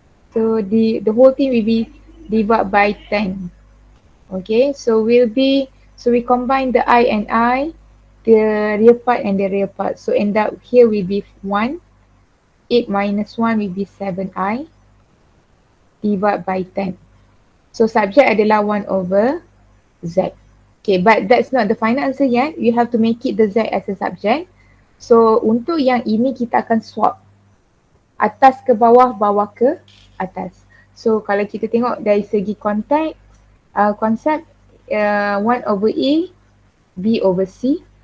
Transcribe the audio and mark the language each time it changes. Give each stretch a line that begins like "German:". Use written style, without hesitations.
English: So the whole thing will be divided by 10. Okay, so we combine the I and I, the real part and the real part. So end up here will be 1. 8 minus 1 will be 7I divided by 10. So subject adalah 1 over Z. Okay, but that's not the final answer yet. You have to make it the Z as a subject.
Malay: So untuk yang ini kita akan swap. Atas ke bawah, bawah ke atas. So kalau kita tengok dari segi konsep 1 over A, B over C.